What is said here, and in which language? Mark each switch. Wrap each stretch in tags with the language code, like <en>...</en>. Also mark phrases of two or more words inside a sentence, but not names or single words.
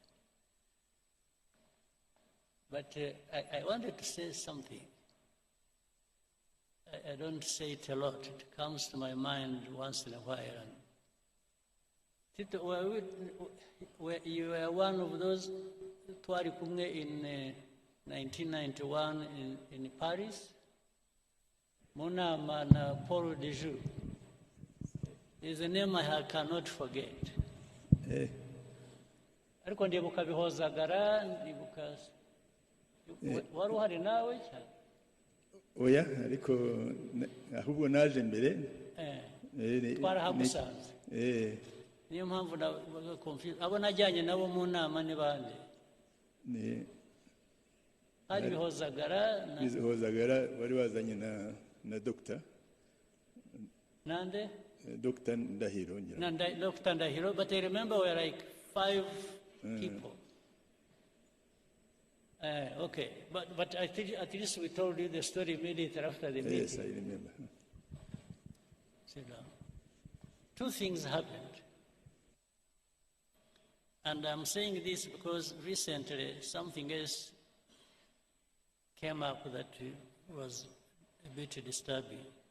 <en>But I wanted to say something. I don't say it a lot. It comes to my mind once in a while. Tito, you were one of those</en> <rw>twari kumwe</rw> <en>in 1991 in Paris.</en> <rw>Mu nama na Paul de Joux.</rw> <en>is a name I cannot forget. Eh,</en> <rw>Ariko ndibuka bihozagara, ndibuka wari uhari nawe cyane. oya ariko ahubwo naje mbere. Twarahamusanze. Niyo mpamvu nabaga confused. Abo najyanye nabo mu nama ni bande? Hari bihozagara bari bazanye na doctor. Nande? Dr. Ndahiro. Dr. Ndahiro,</rw> <en>but I remember we were like 5 people. Okay, but I think at least we told you the story immediately after the meeting. Yes, I remember. Sit down. 2 things happened. And I'm saying this because recently something else came up that was a bit disturbing.</en>